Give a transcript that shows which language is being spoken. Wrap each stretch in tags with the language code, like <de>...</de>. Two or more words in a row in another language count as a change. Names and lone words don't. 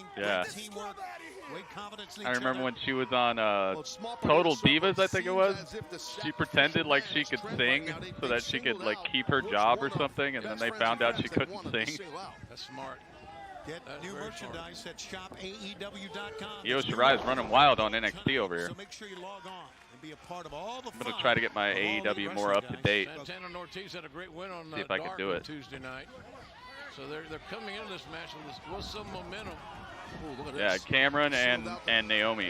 <en>yeah. great teamwork, great confidence in each I remember other. when she was on Total Divas, I think it was. She pretended like she could sing so that she could like keep her job or something, and then they found out she couldn't sing. That's smart. Get new merchandise at shopaew.com. Io Shirai's running wild on NXT over here. So make sure you log on and be a part of all the I'm going to try to get my AEW more up to date. Santana and Ortiz had a great win on See if I can do it. Tuesday night. So they're coming into this match with some momentum. Ooh, look at Yeah, this. Cameron and Naomi.</en>